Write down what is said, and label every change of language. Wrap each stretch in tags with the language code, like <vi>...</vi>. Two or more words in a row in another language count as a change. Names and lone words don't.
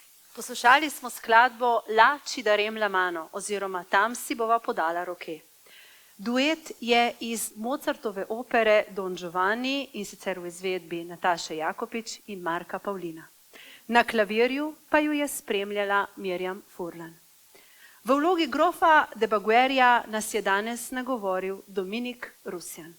<sl>Poslušali smo skladbo La ci darem la mano oziroma Tam si bova podala roke. Duet je iz Mozartove opere Don Giovanni in sicer v izvedbi Nataše Jakopič in Marka Pavlina. Na klavirju pa ju je spremljala Mirjam Furlan. V vlogi grofa de Baguerja nas je danes nagovoril Dominik Rusjan.</sl>